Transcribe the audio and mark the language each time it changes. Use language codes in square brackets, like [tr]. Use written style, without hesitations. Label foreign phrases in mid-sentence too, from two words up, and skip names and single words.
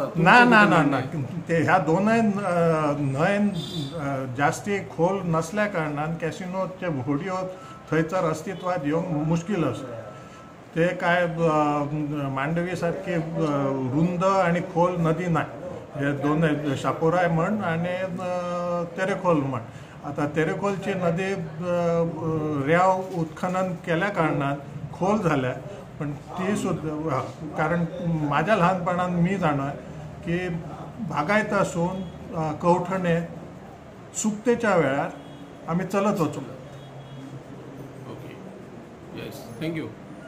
[kok] ना ना ना ना ते ह्या दोनय न्हंयन जास्ती खोल नसल्या कारणान कॅसिनोचे व्हिडिओ थंयसर अस्तित्वात येवंक मुश्कील आसा ते काय मांडवी सारखी रुंद आणि खोल नदी नाही हे दोन शापोराय म्हण आणि तेरेखोल म्हण आता तेरेखोलची नदी रेंव उत्खनन केल्या कारणान खोल झाल्या पण ती सुद्धा कारण माझ्या लहानपणात मी जाणार की बागायत असून कवठणे सुकतेच्या वेळार आम्ही चलत वचो। [en] Okay yes thank you.